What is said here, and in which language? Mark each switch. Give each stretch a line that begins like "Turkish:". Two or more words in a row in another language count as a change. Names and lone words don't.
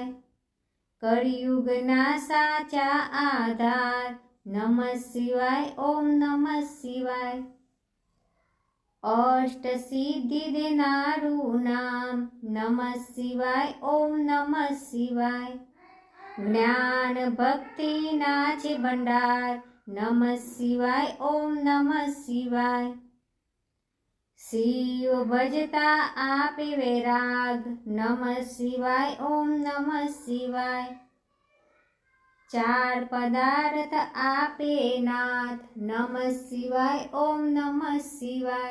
Gujarati: કળિયુગના સાચા આધાર,
Sanskrit: નમઃ શિવાય ઓમ નમઃ શિવાય.
Gujarati: અષ્ટ સિદ્ધિ દેનારું નામ,
Sanskrit: નમઃ શિવાય ઓમ નમઃ શિવાય.
Gujarati: જ્ઞાન ભક્તિના છે ભંડાર,
Sanskrit: नमः शिवाय ओम नमः शिवाय।
Gujarati: શિવ ભજતા આપે વૈરાગ,
Sanskrit: नमः शिवाय ओम नमः शिवाय।
Gujarati: ચાર પદાર્થ આપે નાથ,
Sanskrit: नमः शिवाय ओम नमः शिवाय।